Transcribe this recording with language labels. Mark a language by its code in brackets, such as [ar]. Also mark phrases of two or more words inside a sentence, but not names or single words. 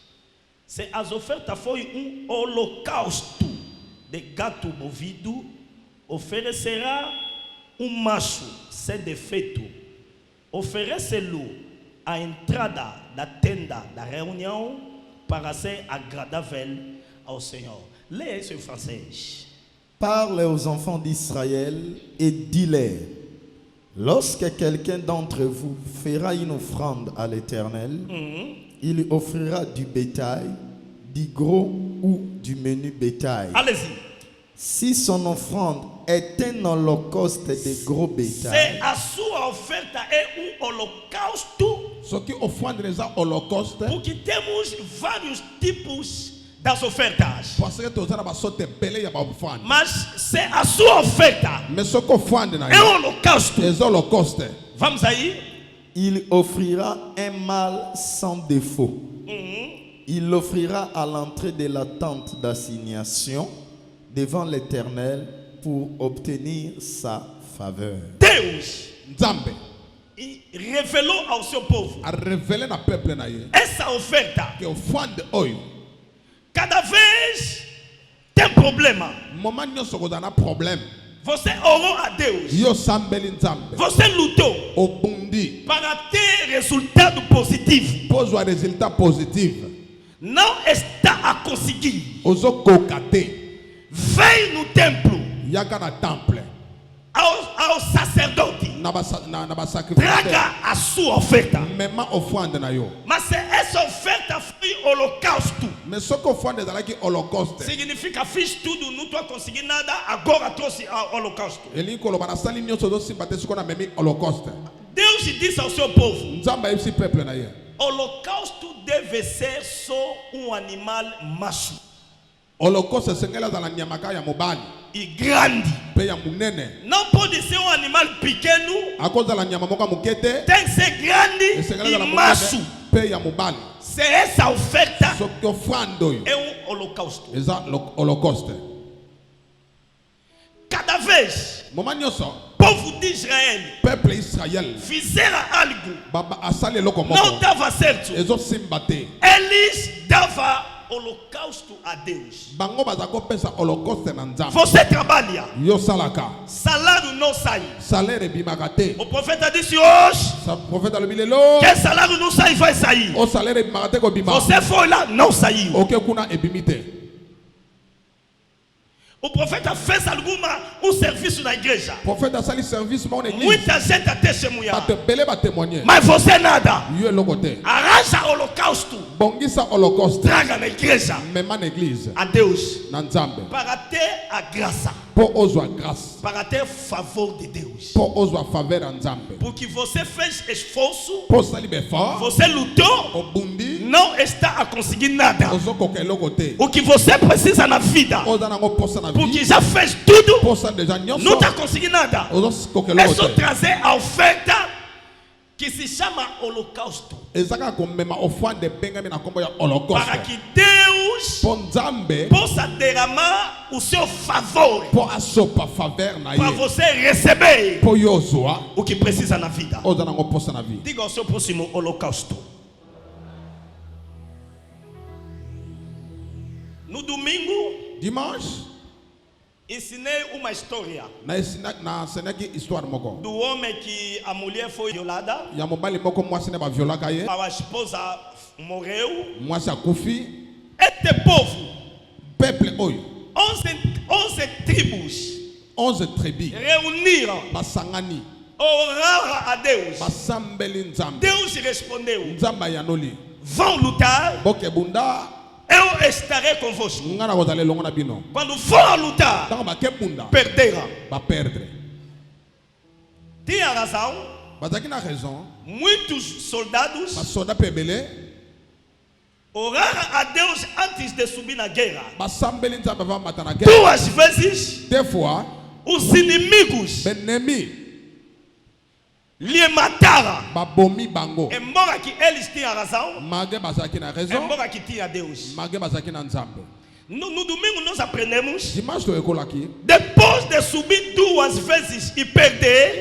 [pt] Se as ofertas foi holocausto de gato bovino, oferecerá macho sem defeito. Oferece-lo à entrada da tenda da reunião para ser agradável ao Senhor. Leia isso em francês. [fr] Parle aux enfants d'Israël et dis-leur: lorsque quelqu'un d'entre vous fera une offrande à l'Éternel, il offrira du bétail, du gros ou du menu bétail. Allez-y. Si son offrande est un holocauste de gros bétail, [pt] se a sua oferta é holocausto, porque temos vários tipos das ofertas. Mas se a sua oferta é holocausto, vamos aí. [fr] Il offrira un mâle sans défaut. Il l'offrira à l'entrée de la tente d'assignation devant l'Éternel pour obtenir sa faveur. [pt] Deus, revelou ao seu povo [fr] a révélé [ln] na peuple na ye [pt] essa oferta. [ln] que offrande oyo [pt] Cada vez tem problema. [ln] moment nyonso kozana problème [pt] Você orou a Deus. [ln] yo sambeli nzambe [pt] Você lutou [ln] obundi [pt] para ter resultado positivo. [ln] pozwa [fr] résultat positif [pt] Não está a conseguir. [ln] ozokoka te [pt] Vem no templo [ln] yaka na temple [pt] ao sacerdote. [ln] na basacrificateur [pt] Traga a sua oferta. [ln] mema offrande na yo [pt] Mas se essa oferta foi holocausto, [ln] mais soki offrande ezalaki holocauste [pt] significa fiz tudo, não estou a conseguir nada, agora trouxe a holocausto. [ln] elingi koloba nasali nyonso ozosimba te soki namemi holocauste [pt] Deus disse ao seu povo: [ln] nzambe ayebisi peuple na ye [pt] holocausto deve ser só animal macho [ln] holocauste esengeli azala nyama kaka ya mobali [pt] e grande. [ln] mpe ya monene [pt] Não pode ser animal pequeno, [ln] akozala nyama moko ya moke te [pt] tem que ser grande [ln] esengeli [pt] e [ln] azala [pt] macho. [ln] monene mpe ya mobali [pt] Se essa oferta [ln] soki offrande oyo [pt] é holocausto. [ln] eza holocauste [pt] Cada vez [ln] moma nyonso [pt] povo de Israel [ln] peuple israel [pt] fizeram algo [ln] asali eloko [pt] não [ln] moko [pt] dava certo, [ln] ezosimba te [pt] eles davam holocausto a Deus. [ln] bango baza kopesa holocauste na nzambe [pt] Você trabalha, [ln] yo salaka [pt] salário não sai. [ln] salaire ebimaka te [pt] O profeta disse hoje [ln] profete alobi lelo [pt] que salário não sai, vai sair. [ln] o salaire ebimaka te kobima [pt] Você foi lá, não saiu. [ln] oke kuna ebimi te [pt] O profeta fez serviço na igreja. [ln] profete asali service moko na église [pt] Muita gente testemunha. [ln] bato ebele batémoigne [pt] Mas você nada. [ln] yo eloko te [pt] Arranja holocausto. [ln] bongisa holocauste [pt] Traga na igreja [ln] mema na église [pt] a Deus. [ln] na nzambe [pt] Para ter a graça. [ln] mpo ozwa grâce [pt] Para ter favor de Deus. [ln] mpo ozwa faveur ya nzambe [pt] Porque você fez esforço. [ln] mpo osali befort [pt] Você lutou. [ln] obundi [pt] Não está a conseguir nada. [ln] ozokoka eloko te [pt] O que você precisa na vida. [ln] oza nango mposa na [pt] Porque [ln] vie [pt] já fez tudo. [ln] mposa deja [pt] Não [ln] nyonso [pt] está conseguindo nada. [ln] ozokoka [pt] É [ln] eloko [pt] só [ln] te [pt] trazer a oferta que se chama holocausto. [ln] eza kaka komema offrande ebengami na nkombo ya [pt] Para [ln] holocauste [pt] que Deus [ln] mpo nzambe [pt] possa derramar o seu favor. [ln] mpo asopa faveur na [pt] Para [ln] ye [pt] você receber [ln] mpo yo ozwa [pt] o que precisa na vida. [ln] oza nango mposa na vie [pt] Diga ao seu próximo: holocausto. No domingo, [ln] dimanche [pt] ensinei uma história [ln] nasenaki histoire moko [pt] do homem que a mulher foi violada, [ln] ya mobali moko mwasi ne baviolaka ye [pt] a esposa morreu. [ln] mwasi akufi [pt] Este povo, [ln] peuple oyo [pt] 11 tribos [ln] 11 tribus [pt] reuniram, [ln] basangani [pt] oraram a Deus. [ln] basambeli nzambe [pt] Deus respondeu: [ln] nzambe ayanoli [pt] vão lutar, [ln] bokebunda [pt] eu estarei convosco. [ln] nga na kozala elongo na bino [pt] Quando for lutar, [ln] ntango bakebunda [pt] perderam. [ln] baperdre [pt] Tinha razão. [ln] bazalaki na raison [pt] Muitos soldados [ln] basoda mpe ebele [pt] oraram a Deus antes de subir na guerra. [ln] basambeli nzambe bamata na guerre [pt] 2 vezes [fr] deux fois [pt] os inimigos [ln] benemi [pt] lhe mataram. [ln] babomi bango [pt] Embora que eles tinham razão, [ln] mage bazalaki na raison [pt] embora que tinha Deus. [ln] mage bazalaki na nzambe [pt] No domingo nós aprendemos, [ln] dimanche toyekolaki [pt] depois de subir 2 vezes e perder,